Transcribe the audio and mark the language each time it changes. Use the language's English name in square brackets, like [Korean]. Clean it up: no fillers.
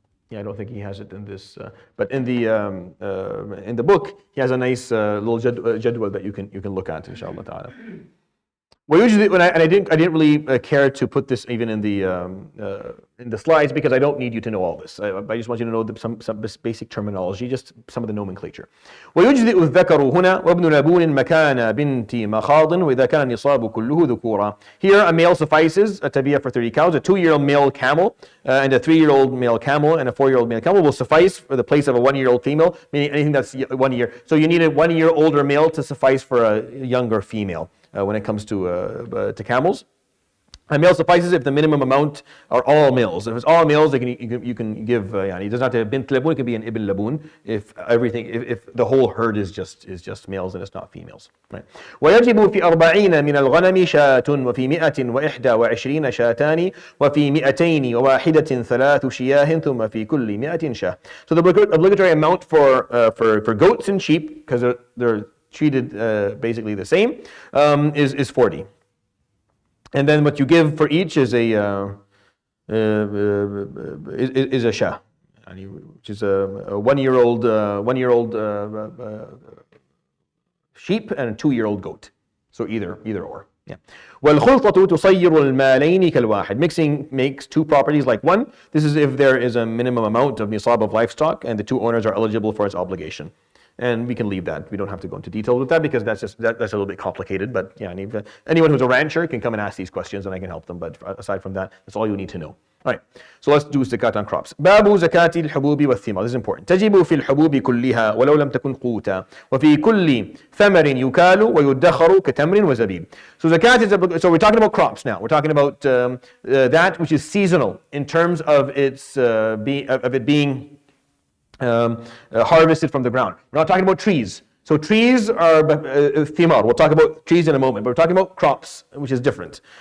[English] Yeah, I don't think he has it in this, but in the book he has a nice little jadwal that you can look at, inshallah ta'ala. Well, usually I didn't really care to put this even in the slides, because I don't need you to know all this. I just want you to know some basic terminology, just some of the nomenclature. [Arabic] ويجزئ الذكر هنا وابن لبون مكان بنت مخاض وإذا كان النصاب كله ذكورا. [English] Here a male suffices, a tabi'ah for 30 cows. A 2-year-old male camel and a 3-year-old male camel and a 4-year-old male camel will suffice for the place of a 1-year-old female, meaning anything that's 1 year. So you need a 1-year older male to suffice for a younger female when it comes to camels. A male suffices if the minimum amount are all males. If it's all males, you can give. Yani, it doesn't have to have bint labun. It can be an ibn labun if everything, if the whole herd is just males and it's not females. Right. [Arabic] ويجب في 40 من الغنم شاة وفي 121 شاتان وفي 201 ثلاث شياه ثم في كل 100 شاة. [English] So the obligatory amount for goats and sheep, because they're treated basically the same, is 40. And then what you give for each is a shah, which is a 1-year-old sheep and a 2-year-old goat. So either or. Yeah. [Arabic] والخلطة تصير المالين كالواحد. [English] Mixing makes two properties like one. This is if there is a minimum amount of nisab of livestock and the two owners are eligible for its obligation. And we can leave that. We don't have to go into detail with that because that's a little bit complicated. But yeah, anyone who's a rancher can come and ask these questions and I can help them. But aside from that, that's all you need to know. All right, so let's do zakat on crops. [Arabic] باب زكاة الحبوب والثمار. [English] This is important. [Arabic] تجب في الحبوب كلها ولو لم تكن قوتا وفي كل ثمر يكال ويدخر كتمر وزبيب. [English] So zakat is so we're talking about crops now. We're talking about that which is seasonal in terms of it being harvested from the ground. We're not talking about trees. So trees are thimar. We'll talk about trees in a moment, but we're talking about crops, which is different.